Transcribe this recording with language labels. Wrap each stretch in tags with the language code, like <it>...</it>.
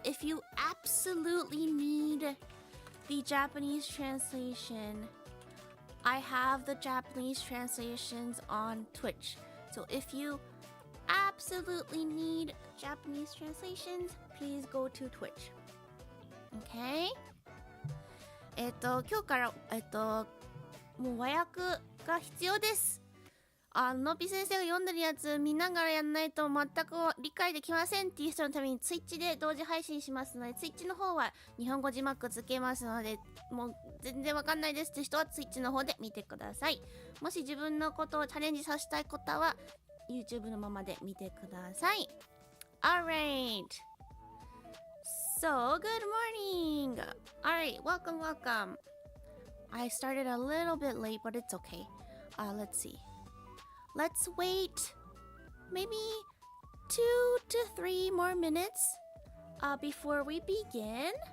<en>If you absolutely need the Japanese translation, I have the Japanese translations on Twitch. So if you absolutely need Japanese translations, please go to Twitch. Okay?</en> <ja>今日から、もう和訳が必要です。のび先生が読んでるやつ見ながらやんないと全く理解できませんっていう人のために Twitch で同時配信しますので、 Twitch の方は日本語字幕つけますので、もう全然わかんないですって人は Twitch の方で見てください。もし自分のことをチャレンジさせたい方は YouTube のままで見てください。</ja> <en>Alright, so good morning. Alright, welcome. I started a little bit late, but it's okay. Let's see. Let's wait maybe 2 to 3 more minutes before we begin.</en>